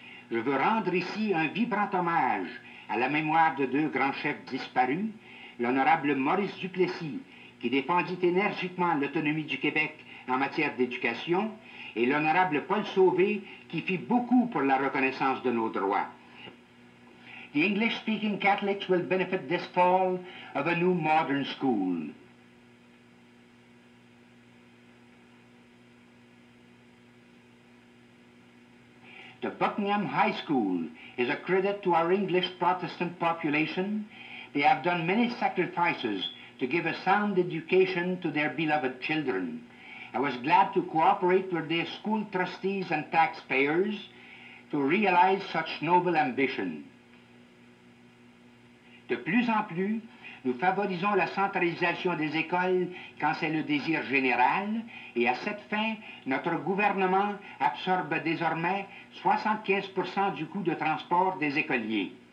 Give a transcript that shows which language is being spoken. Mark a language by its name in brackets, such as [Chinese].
[French] Je veux rendre ici un vibrant hommage à la mémoire de deux grands chefs disparus, l'honorable Maurice Duplessis, qui défendit énergiquement l'autonomie du Québec en matière d'éducation, et l'honorable Paul Sauvé, qui fit beaucoup pour la reconnaissance de nos droits. [English] The English-speaking Catholics will benefit this fall of a new modern school. The Buckingham High School is a credit to our English Protestant population. They have done many sacrifices to give a sound education to their beloved children. I was glad to cooperate with their school trustees and taxpayers to realize such noble ambition. [French] De plus en plus, Nous favorisons la centralisation des écoles quand c'est le désir général, et à cette fin, notre gouvernement absorbe désormais 75% du coût de transport des écoliers.